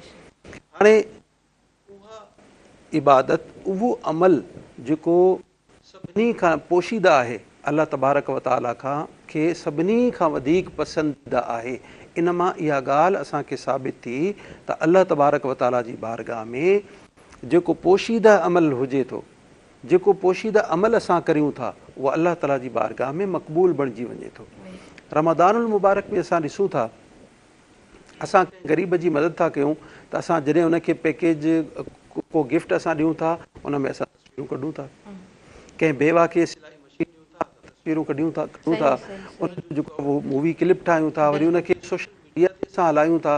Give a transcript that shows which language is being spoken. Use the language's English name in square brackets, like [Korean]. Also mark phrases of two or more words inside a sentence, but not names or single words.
[Sindhi] हाणे उहा इबादत, उहो अमल जेको सभिनी खां पोशीदा आहे, अल्लाह [Arabic] تبارك وتعالى [Sindhi] खां खे सभिनी खां वधीक पसंदीदा आहे। इन मां इहा ॻाल्हि असांखे साबित थी त अल्लाह [Arabic] تبارك وتعالى [Sindhi] जी बारगाह में जेको पोशीदा अमल हुजे थो, जेको पोशीदा अमल असां करियूं था, उहा अल्लाह ताला जी बारगाह में मक़बूल बणिजी वञे थो। [Arabic] رمضان المبارك [Sindhi] में असां ॾिसूं था असां ग़रीब जी मदद था कयूं त असां जॾहिं उनखे पैकेज को गिफ्ट असां ॾियूं था उन में असां तस्वीरूं कढूं था, कंहिं बेवा खे सिलाई मशीन ॾियूं था तस्वीरूं कढूं था उन जो जेको उहो [English] movie clip [Sindhi] ठाहियूं था, वरी उनखे [English] social media [Sindhi] ते असां हलायूं था।